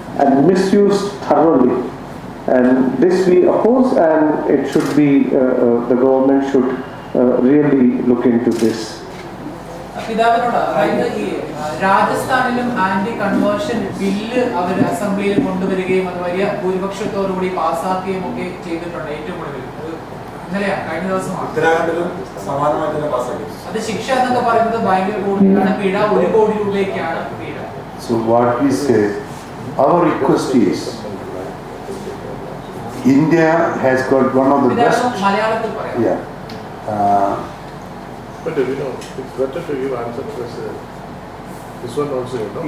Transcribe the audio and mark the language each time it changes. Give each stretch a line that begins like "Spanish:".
English: and misused thoroughly. And this we oppose, and it should be, the government should really look into this.
Malayalam: പിതാവിനോട് അതായത് ഈ രാജസ്ഥാനിലും anti conversion bill അവർ അസംബ്ലിയിൽ കൊണ്ടുവരികയും അത് വലിയ ഭൂരിപക്ഷത്തോടുകൂടി പാസ്സാക്കുകയും ഒക്കെ ചെയ്തിട്ടുണ്ട്. ഏറ്റവും കൂടുതൽ ഇന്നലെയാണ്, കഴിഞ്ഞ ദിവസമാണ്. ഉത്തരാഖണ്ഡിലും സമാനമായിട്ട് പാസ്സാക്കി. അത് ശിക്ഷ എന്നൊക്കെ പറയുന്നത് ഭയങ്കര കൂടുതലാണ്. പിഴ 1 കോടി രൂപയ്ക്കാണ് പിഴ.
English: So what we say, our request is, India has got one of the best.
Malayalam: മലയാളത്തിൽ പറയാം.
English: Yeah. But you know, it's better to give answer to this one also, you know.